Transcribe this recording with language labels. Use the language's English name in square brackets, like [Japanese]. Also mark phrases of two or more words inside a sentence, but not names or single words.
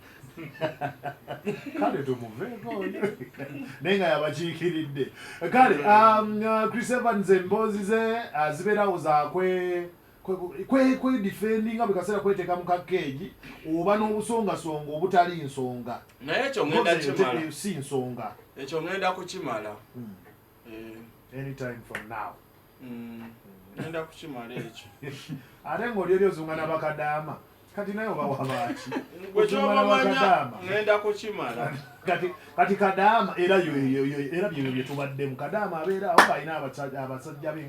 [Ganda] kale tumuveeko nenga yabakiikiridde kale Chris Evans emboozi ze zibeerawo zakwe defendinga buli kaseera kweteeka mu kakeegi oba n'obusongasonga obutali nsonga naye ekyo ngenda kimala si nsonga ekyo ngenda kukimala [English] anytime from now [Ganda] ngenda kukimala ekyo ate ng'oli eri ozunga n'abakadaama kati naye oba wabaaki gwe kyobamanya ngenda kukimala kati kadaama era byo bye tubaddemu kadaama abeera awo alina abasajja be nga 10